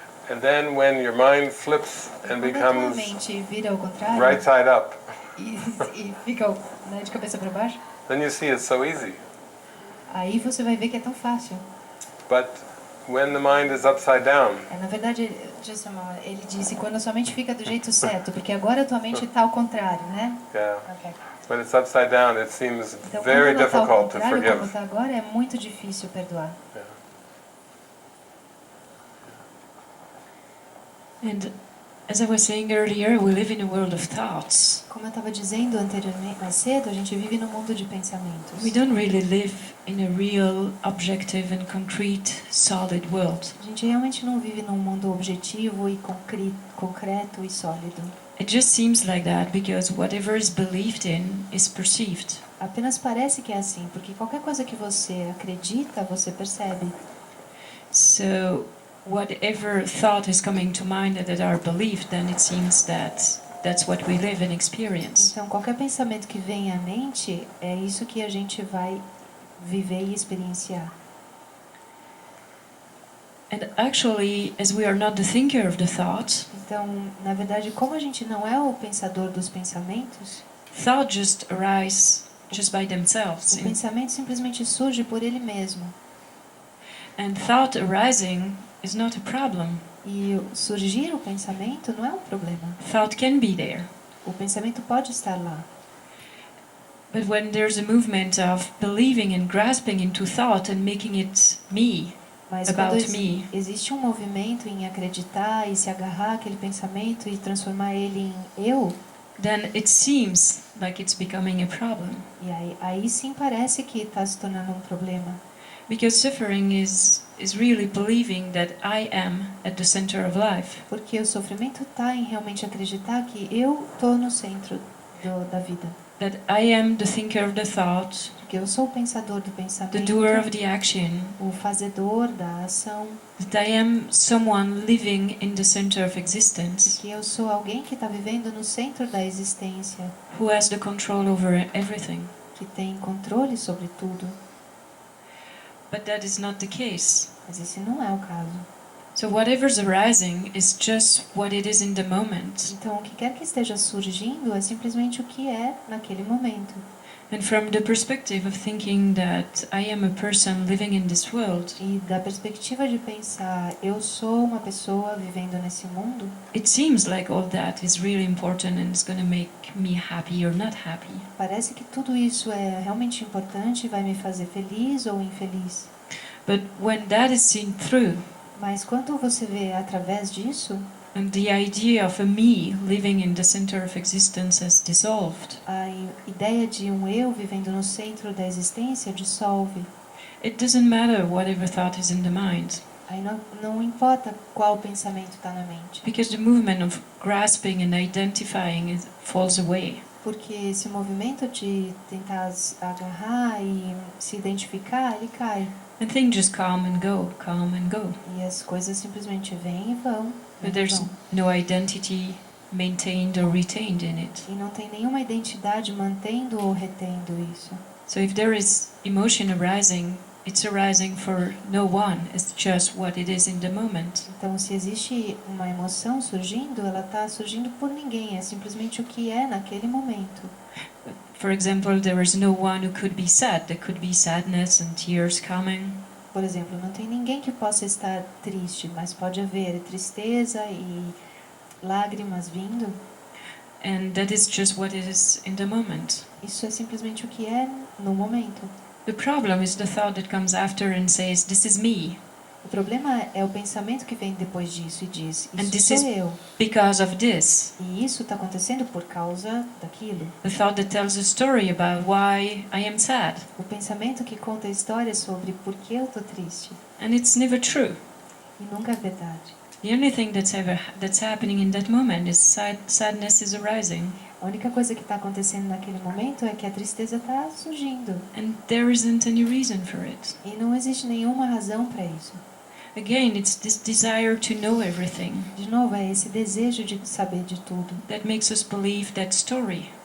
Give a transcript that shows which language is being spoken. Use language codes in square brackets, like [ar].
[en] and then when your mind flips and [pt] Quando a tua [en] becomes [pt] mente vira ao contrário [en] right side up, [pt] e fica né, de cabeça para baixo, [en] then you see it's so easy. [pt] aí você vai ver que é tão fácil. [en] But when the mind is upside down, [pt] Na verdade, [en] just a moment, [pt] ele disse quando a sua mente fica do jeito certo, porque agora a tua mente está ao contrário, né? [en] yeah, Okay. when it's upside down, it seems [pt] Então, [en] very [pt] quando ela está ao [en] difficult to [pt] contrário, como [en] forgive. [pt] está agora, é muito difícil perdoar. [en] Yeah. And as I was saying earlier, we live in a world of thoughts. [pt] Como eu estava dizendo anteriormente, mais cedo, a gente vive num mundo de pensamentos. [en] We don't really live in a real, objective and concrete, solid world. [pt] A gente realmente não vive num mundo objetivo e concreto e sólido. [en] It just seems like that because whatever is believed in is perceived. [pt] Apenas parece que é assim, porque qualquer coisa que você acredita, você percebe. [en] So whatever thought is coming to mind that are believed, then it seems that that's what we live and experience. [pt] Então, qualquer pensamento que vem à mente, é isso que a gente vai viver e experienciar. [en] And actually, as we are not the thinker of the thought, [pt] Então, na verdade, como a gente não é o pensador dos pensamentos, [en] thought just arise just by themselves. [pt] o pensamento simplesmente surge por ele mesmo. [en] And thought arising is not a problem. [pt] E surgir o pensamento não é um problema. [en] Thought can be there. [pt] O pensamento pode estar lá. [en] But when there's a movement of believing and grasping into thought and making it me, [pt] Mas [en] About [pt] quando [en] me. [pt] existe um movimento em acreditar e se agarrar àquele pensamento e transformar ele em eu, [en] then it seems like it's becoming a problem. [pt] e aí sim parece que está se tornando um problema. [en] Because suffering is really believing that I am at the center of life. [pt] Porque o sofrimento está em realmente acreditar que eu estou no centro da vida. [en] That I am the thinker of the thought, [pt] Porque eu sou o pensador do [en] the [pt] pensamento, [en] doer of the action. [pt] o fazedor da ação, [en] That I am someone living in the center of existence, [pt] que eu sou alguém que está vivendo no centro da existência, [en] who has the control over everything. [pt] que tem controle sobre tudo. [en] But that is not the case. [pt] Mas esse não é o caso. [en] So whatever's arising is just what it is in the moment. [pt] Então, o que quer que esteja surgindo é simplesmente o que é naquele momento. [en] And from the perspective of thinking that I am a person living in this world, [pt] E da perspectiva de pensar, eu sou uma pessoa vivendo nesse mundo, [en] it seems like all that is really important and it's going to make me happy or not happy. [pt] parece que tudo isso é realmente importante e vai me fazer feliz ou infeliz. [en] But when that is seen through, [pt] Mas quando você vê através disso, [en] and the idea of a me living in the center of existence has dissolved, [pt] a ideia de um eu vivendo no centro da existência dissolve. [en] it doesn't matter whatever thought is in the mind, [pt] Aí não importa qual pensamento está na mente. [en] because the movement of grasping and identifying falls away. [pt] Porque esse movimento de tentar agarrar e se identificar, ele cai. [en] And things just come and go, come and go. [pt] E as coisas simplesmente vêm e vão. [en] But [pt] vêm e [en] there's [pt] vão. [en] no identity maintained or retained in it. [pt] E não tem nenhuma identidade mantendo ou retendo isso. [en] So if there is emotion arising, it's arising for no one. It's just what it is in the moment. [pt] Então, se existe uma emoção surgindo, ela está surgindo por ninguém. É simplesmente o que é naquele momento. [en] For example, there is no one who could be sad. There could be sadness and tears coming. [pt] Por exemplo, não tem ninguém que possa estar triste, mas pode haver tristeza e lágrimas vindo. [en] And that is just what it is in the moment. [pt] Isso é simplesmente o que é no momento. [en] The problem is the thought that comes after and says, this is me, [pt] O problema é o pensamento que vem depois disso e diz, [en] And [pt] isso [en] this [pt] sou [en] is- [pt] eu. [en] because of this. [pt] E isso está acontecendo por causa daquilo. [en] The thought that tells a story about why I am sad. [pt] O pensamento que conta histórias sobre por que eu estou triste. [en] And it's never true. [pt] E nunca é verdade. [en] The only thing that's happening in that moment is sadness is arising. [pt] A única coisa que está acontecendo naquele momento é que a tristeza está surgindo. [en] And there isn't any reason for it. [pt] E não existe nenhuma razão para isso. [en] Again, it's this desire to know everything [pt] De novo, é esse desejo de saber de tudo [en] that makes us believe that story